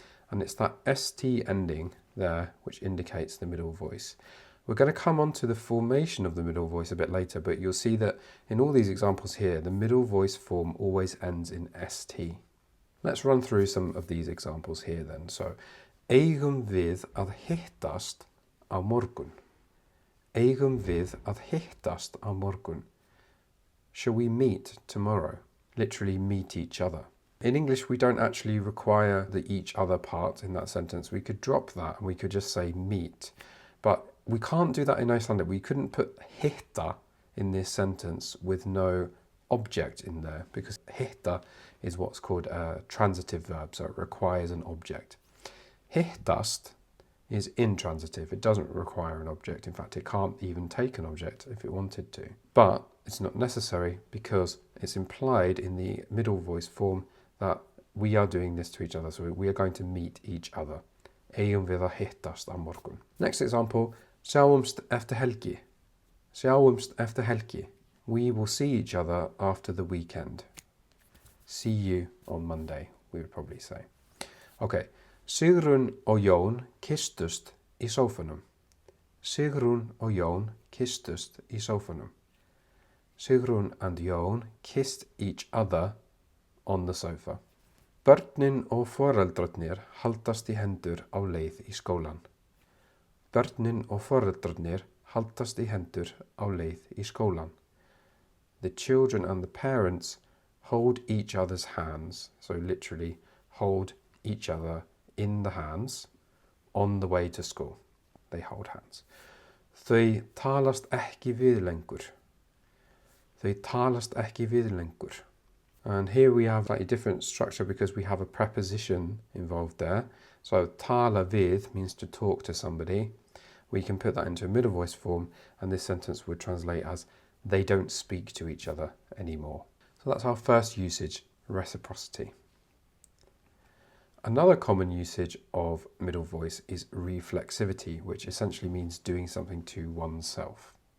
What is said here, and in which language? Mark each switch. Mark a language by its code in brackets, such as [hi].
[en] And it's that ST ending there which indicates the middle voice. We're going to come on to the formation of the middle voice a bit later, but you'll see that in all these examples here, the middle voice form always ends in ST. Let's run through some of these examples here then. [is] So, eigum við að hittast á morgun. Eigum við að hittast á morgun. [en] Shall we meet tomorrow? Literally meet each other. In English, we don't actually require the each other part in that sentence. We could drop that and we could just say meet. But we can't do that in Icelandic. We couldn't put hitta in this sentence with no object in there, because hitta is what's called a transitive verb, so it requires an object. Hittast is intransitive. It doesn't require an object. In fact, it can't even take an object if it wanted to. But it's not necessary because it's implied in the middle voice form that we are doing this to each other. So we are going to meet each other. [is] Eigum við að hittast á morgun. [en] Next example, [is] sjáumst eftir helgi. Sjáumst eftir helgi. [en] We will see each other after the weekend. See you on Monday, we would probably say. [is] Okay, Sigrún og Jón kysstust í sófanum. Sigrún og Jón kysstust í sófanum. [en] Sigrún and Jón kissed each other on the sofa. [is] Börnin og foreldrarnir haldast í hendur á leið í skólan. Börnin og foreldrarnir haldast í hendur á leið í skólan. [en] The children and the parents hold each other's hands, so literally hold each other in the hands on the way to school. They hold hands. [is] Þau talast ekki við lengur. Þau talast ekki við lengur. [en] And here we have a different structure because we have a preposition involved there. So tala við means to talk to somebody. We can put that into a middle voice form, and this sentence would translate as they don't speak to each other anymore. So that's our first usage, reciprocity. Another common usage of middle voice is reflexivity, which essentially means doing something to oneself.